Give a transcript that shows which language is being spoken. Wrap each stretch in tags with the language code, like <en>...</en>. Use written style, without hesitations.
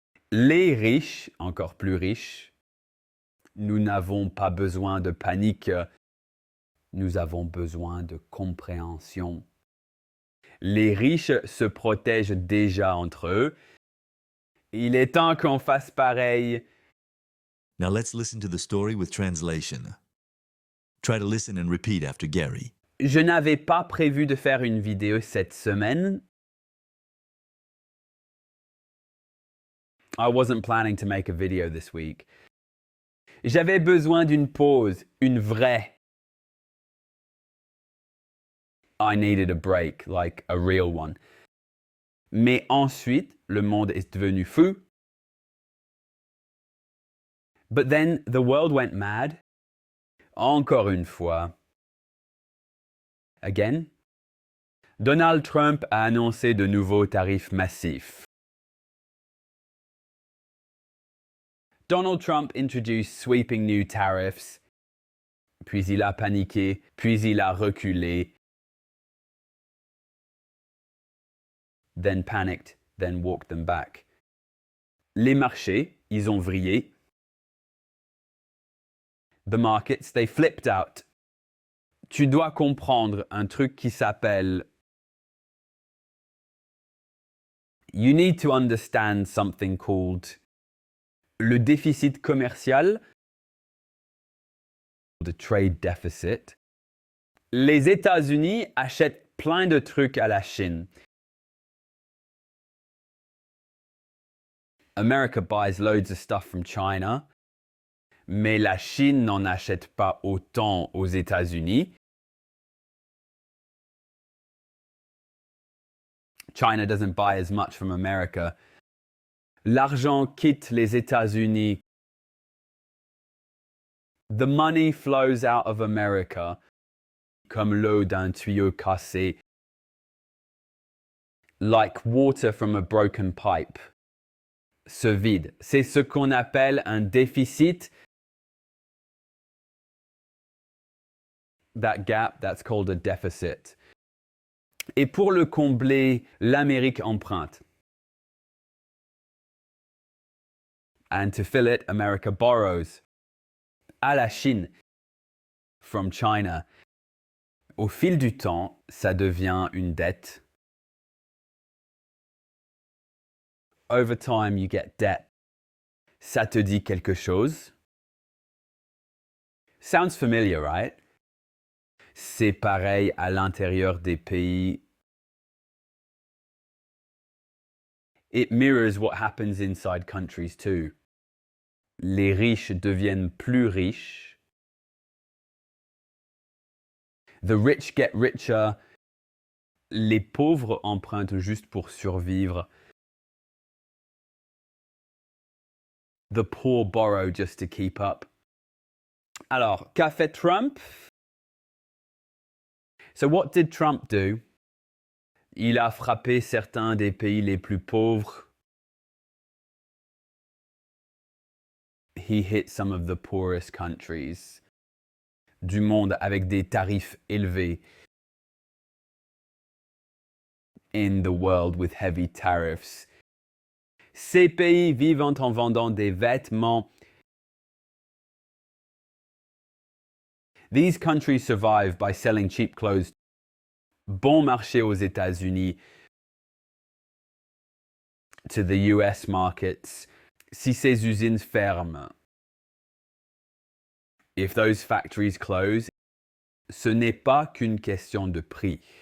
<fr>Les riches, encore plus riches, nous n'avons pas besoin de panique. Nous avons besoin de compréhension. Les riches se protègent déjà entre eux. Il est temps qu'on fasse pareil.</fr> <en>Now let's listen to the story with translation. Try to listen and repeat after Gary.</en> <fr>Je n'avais pas prévu de faire une vidéo cette semaine.</fr> <en>I wasn't planning to make a video this week.</en> <fr>J'avais besoin d'une pause, une vraie.</fr> <en>I needed a break, like a real one.</en> <fr>Mais ensuite, le monde est devenu fou.</fr> <en>But then the world went mad.</en> <fr>Encore une fois.</fr> <en>Again.</en> <fr>Donald Trump a annoncé de nouveaux tarifs massifs.</fr> <en>Donald Trump introduced sweeping new tariffs.</en> <fr>Puis il a paniqué, puis il a reculé.</fr> <en>Then panicked, then walked them back.</en> <fr>Les marchés, ils ont vrillé.</fr> <en>The markets, they flipped out.</en> <fr>Tu dois comprendre un truc qui s'appelle...</fr> <en>You need to understand something called...</en> <fr>Le déficit commercial.</fr> <en>The trade deficit.</en> <fr>Les États-Unis achètent plein de trucs à la Chine.</fr> <en>America buys loads of stuff from China.</en> <fr>Mais la Chine n'en achète pas autant aux États-Unis.</fr> <en>China doesn't buy as much from America.</en> <fr>L'argent quitte les États-Unis.</fr> <en>The money flows out of America</en> <fr>comme l'eau d'un tuyau cassé.</fr> <en>Like water from a broken pipe.</en> <fr>Se vide. C'est ce qu'on appelle un déficit.</fr> <en>That gap, that's called a deficit.</en> <fr>Et pour le combler, l'Amérique emprunte.</fr> <en>And to fill it, America borrows.</en> <fr>À la Chine.</fr> <en>From China.</en> <fr>Au fil du temps, ça devient une dette.</fr> <en>Over time, you get debt.</en> <fr>Ça te dit quelque chose?</fr> <en>Sounds familiar, right?</en> <fr>C'est pareil à l'intérieur des pays.</fr> <en>It mirrors what happens inside countries too.</en> <fr>Les riches deviennent plus riches.</fr> <en>The rich get richer.</en> <fr>Les pauvres empruntent juste pour survivre.</fr> <en>The poor borrow just to keep up.</en> <fr>Alors, qu'a fait Trump?</fr> <en>So what did Trump do?</en> <fr>Il a frappé certains des pays les plus pauvres.</fr> <en>He hit some of the poorest countries</en> <fr>du monde avec des tarifs élevés.</fr> <en>In the world with heavy tariffs.</en> <fr>Ces pays vivent en vendant des vêtements.</fr> <en>These countries survive by selling cheap clothes.</en> <fr>Bon marché aux États-Unis.</fr> <en>To the US markets.</en> <fr>Si ces usines ferment.</fr> <en>If those factories close,</en> <fr>ce n'est pas qu'une question de prix.</fr>